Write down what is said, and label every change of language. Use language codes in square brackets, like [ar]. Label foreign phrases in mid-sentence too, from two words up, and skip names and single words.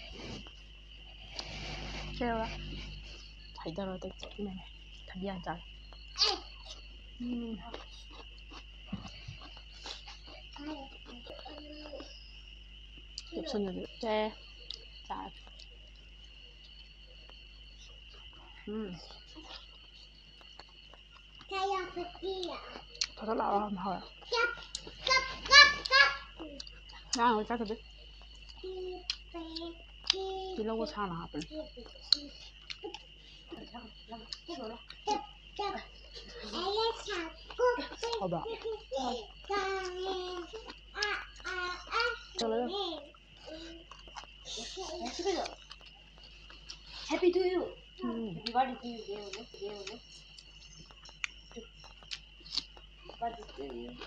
[mni] ꯁꯦꯕ ꯍꯩꯊꯔꯣ ꯑꯇꯩ ꯆꯠꯃꯤꯟꯅꯔꯦ ꯊꯕꯤ ꯌꯥꯝ ꯆꯥꯔꯦ ꯀꯦꯞꯁꯨꯜꯒꯗꯤ ꯆꯦ ꯆꯥꯔꯦ ꯊꯣꯠ ꯂꯥꯎꯔ ꯌꯥꯝ ꯍꯥꯎꯋꯦ ꯉꯥꯡꯉ ꯆꯥꯛꯀꯗꯤ ꯇꯤꯜꯍꯧꯒ ꯁꯥꯡꯅ ꯍꯥꯞꯄꯅꯦ ꯍꯥꯎꯕ꯭ꯔꯣ [en] Happy to you. Happy birthday to you. Birthday to you.